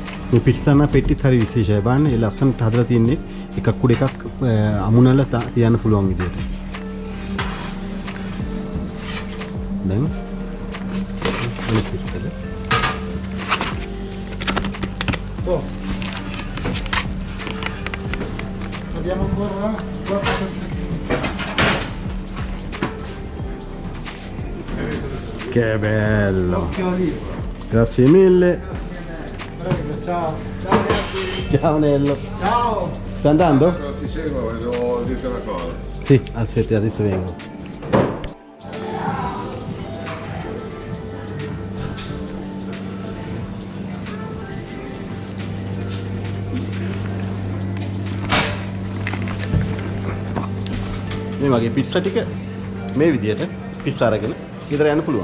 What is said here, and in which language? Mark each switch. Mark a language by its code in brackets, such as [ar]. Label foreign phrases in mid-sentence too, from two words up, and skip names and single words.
[si] මේ පිට්සා පෙට්ටිත් හරි විශේෂයි. බලන්න ඒ ලස්සනට හදලා තින්නේ එකක් උඩ එකක් අමුණලා තියන්න පුළුවන් විදියට. දැන් අනිත් පිට්සල. Oh. [it] Abbiamo ancora qualcosa. Che bello. Occhio olivo. Grazie mille. Prego, ciao. Ciao ragazzi. Ciao Nello. Ciao. Stai andando? Ti seguo, devo dirti una cosa. Sì, al 7 adesso vengo. [si] මේ වගේ පිට්සා ටික මේ විදියට පිට්සා අරගෙන ගෙදර යන්න පුළුවන්.